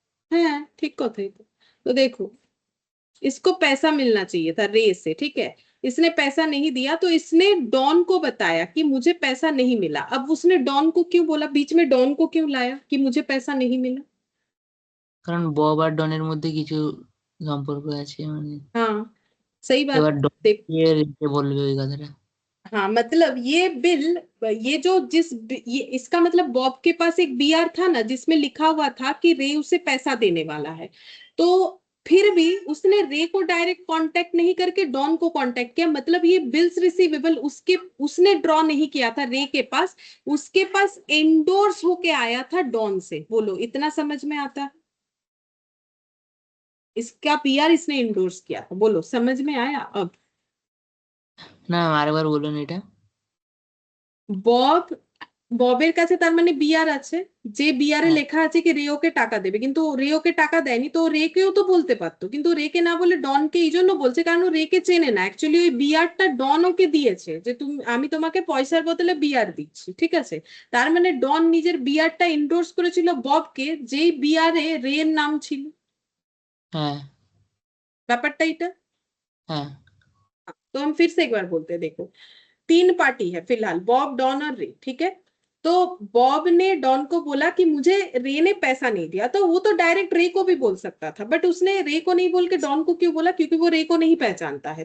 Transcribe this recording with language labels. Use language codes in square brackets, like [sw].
[bn] হ্যাঁ ঠিক কথাই [hi] तो देखो इसको पैसा मिलना चाहिए था रे से, ठीक है। इसने पैसा नहीं दिया तो इसने डॉन को बताया कि मुझे पैसा नहीं मिला। अब उसने डॉन को क्यों बोला, बीच में डॉन को क्यों लाया कि मुझे पैसा नहीं मिला। [bn] কারণ বব আর ডনের মধ্যে কিছু সম্পর্ক আছে, মানে [hi] हाँ सही बात। [bn] এবার ডন [hi] देख [bn] গিয়ে রেখে বলবে ওই কথাটা। [hi] हाँ मतलब ये बिल, ये जो ये इसका मतलब बॉब के पास एक बीआर था ना जिसमें लिखा हुआ था कि रे उसे पैसा देने वाला है। तो फिर भी उसने रे को डायरेक्ट कांटेक्ट नहीं करके डॉन को कांटेक्ट किया, मतलब ये बिल्स रिसीवेबल उसके उसने ड्रॉ नहीं किया था रे के पास, उसके पास एंडोर्स होके आया था डॉन से। बोलो इतना समझ में आता है, इसका पीआर इसने एंडोर्स किया था। बोलो समझ में आया अब। [bn] না আরেকবার বলুন এটা। বব ববের কাছে তার মানে বিয়ার আছে, যে বিয়ারে হ্যাঁ, লেখা আছে কি রেওকে টাকা দেবে, কিন্তু রেওকে টাকা দেয়নি। তো রেকেও তো বলতে পারতো, কিন্তু রেকে না বলে ডনকে এই জন্য বলছে কারণ ও রেকে চেনে না। অ্যাকচুয়ালি ওই বিয়ারটা ডন ওকে দিয়েছে যে তুমি আমি তোমাকে পয়সার বদলে বিয়ার দিচ্ছি, ঠিক আছে। তার মানে ডন নিজের বিয়ারটা এন্ডোর্স করেছিল ববকে, যেই বিয়ারে রের নাম ছিল। হ্যাঁ, ব্যাপারটা এটা। হ্যাঁ, [hi] तो हम फिर से एक बार बोलते हैं, देखो तीन पार्टी है फिलहाल, बॉब डॉन और रे, ठीक है। तो बॉब ने डॉन को बोला कि मुझे रे ने पैसा नहीं दिया, तो वो तो डायरेक्ट रे को भी बोल सकता था, बट उसने रे को नहीं बोल के डॉन को क्यों बोला, क्योंकि वो रे को नहीं पहचानता है।